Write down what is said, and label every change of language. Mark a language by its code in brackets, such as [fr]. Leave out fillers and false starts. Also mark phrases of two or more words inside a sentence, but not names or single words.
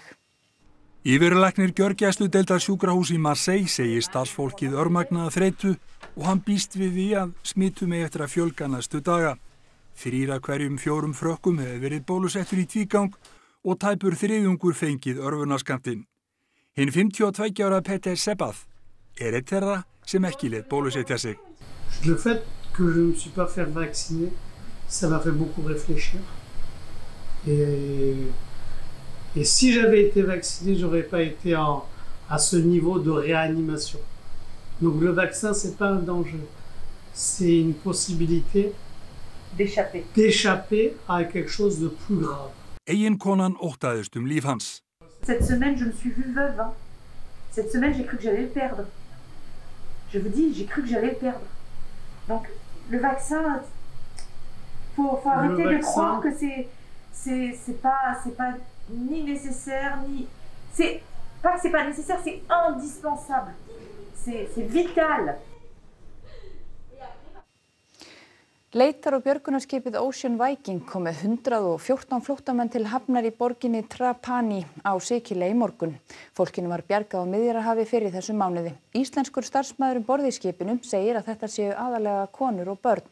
[is] Yfirlæknir gjörgæsludeildar sjúkrahúss í Marseille segir starfsfólkið örmagnaða þreytu og hann býst við því að smitum eigi eftir að fjölga næstu daga. 3 af hverjum 4 frökkum hefur verið bólusettur í tvígang og tæpur 3 fengið örvunarskammtinn. Hinn 52 ára Peter Sebath er eitt þeirra sem ekki lét bólusetja sig. [fr] Le fait que je ne me suis pas fait vacciner, ça m'a fait beaucoup réfléchir. Et si j'avais été vacciné, j'aurais pas été à ce niveau de réanimation. Donc le vaccin, c'est pas un danger. C'est une possibilité d'échapper à quelque chose de plus grave. [is] Eiginkonan óttaðist líf hans. [fr] Cette semaine, je me suis vue veuve. Hein. Cette semaine, j'ai cru que j'allais le perdre. Je vous dis, j'ai cru que j'allais le perdre. Donc, le vaccin, faut arrêter de croire que c'est pas ni nécessaire, ni... C'est pas que c'est pas nécessaire, c'est indispensable. C'est vital. [is] Leitar- og björgunarskipið Ocean Viking kom með 114 flóttamenn til hafnar í borginni Trapani á Sikiley í morgun. Fólkinu var bjargað á Miðjarðarhafi fyrr í þessum mánuði. Íslenskur starfsmaður borð í skipinu segir að þetta séu aðalega konur og börn.